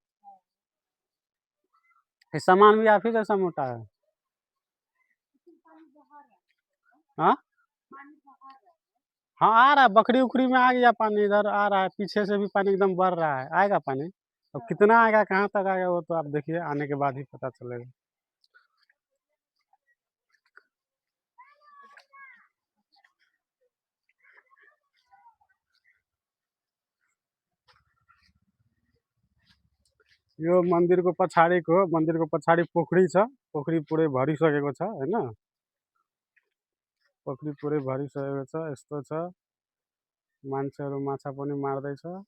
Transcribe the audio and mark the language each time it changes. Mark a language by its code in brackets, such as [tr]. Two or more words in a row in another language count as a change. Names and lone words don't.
[hi] ये सामान भी आप ही जैसा मोटा है। हाँ हाँ आ रहा है, बकरी उखरी में आ गया पानी, इधर आ रहा है, पीछे से भी पानी एकदम बढ़ रहा है, आएगा पानी। अब कितना आएगा, कहाँ तक आएगा, वो तो आप देखिए, आने के बाद ही पता चलेगा। [ne] यो मन्दिरको पछाडि पोखरी छ, पोखरी पुरै भरिसकेको छ हैन, पोखरी पुरै भरिसकेको छ, यस्तो छ, मान्छेहरू माछा पनि मार्दैछ।